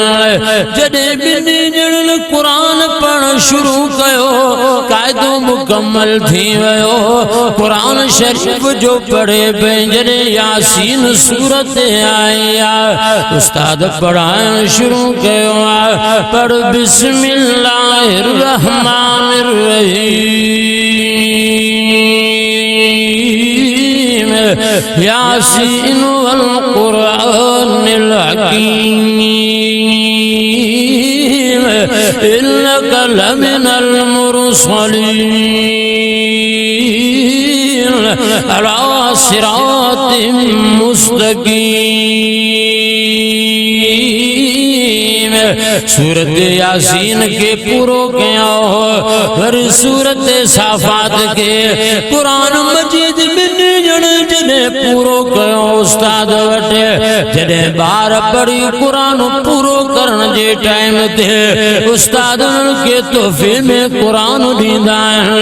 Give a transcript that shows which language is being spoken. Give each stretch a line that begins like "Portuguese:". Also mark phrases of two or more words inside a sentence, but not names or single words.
Sindhi: जॾहिं ॿिन्ही ॼणनि क़ुरान पढ़ण शुरू कयो, क़ाइदो मुकम्मल थी वियो। क़ुरान शरीफ जो पढ़े पई, जॾहिं यासीन सूरत आई आहे, उस्ताद पढ़ाइण शुरू कयो आहे।
Arabic: पढ़ بسم الله الرحمن الرحيم، يس والقرآن الحكيم، إنك لمن المرسلين على صراط مستقيم.
Sindhi: सूरत यासीन के पूरो कयो, वरी सूरत साफ़ात के कुरान मजीद ॿिन्ही ॼणे जॾहिं पूरो कयो उस्ताद वटि, जॾहिं ॿार पढ़ी कुरान पूरो करण जे टाइम ते उस्ताद खे तोहफ़े में कुरान ॾींदा आहिनि।